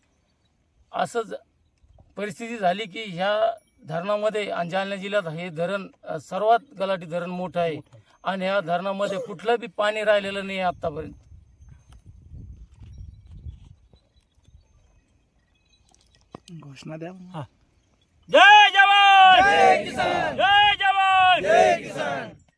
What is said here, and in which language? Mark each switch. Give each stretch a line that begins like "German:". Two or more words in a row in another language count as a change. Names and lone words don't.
Marathi: असंच परिस्थिती झाली की ह्या धरणामध्ये आणि जालना जिल्ह्यात हे धरण सर्वात गलाठी धरण मोठं आहे आणि ह्या धरणामध्ये कुठलं बी पाणी राहिलेलं नाही आहे आत्तापर्यंत. घोषणा द्या.
Hindi: जय जवान, जय किसान. जय जवान, जय किसान.